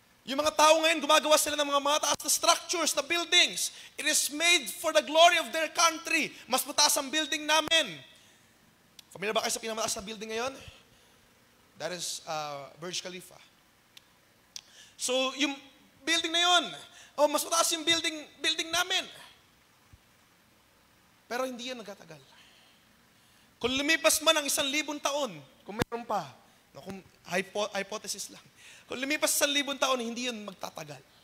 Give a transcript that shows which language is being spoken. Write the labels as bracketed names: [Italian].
[Filipino] Yung mga tao ngayon, gumagawa sila ng mga mataas na structures, na buildings. [English] It is made for the glory of their country. [Filipino] Mas mataas ang building namin. Familiar ba kayo sa pinamataas na building ngayon? [English] That is Burj Khalifa. [Filipino] So, yung building na yun, mas mataas yung building namin. Pero hindi yan nagtatagal. Kung lumipas man ang 1,000 taon, kung mayroon pa, kung hypothesis lang, kung lumipas 1,000 taon, hindi yun magtatagal.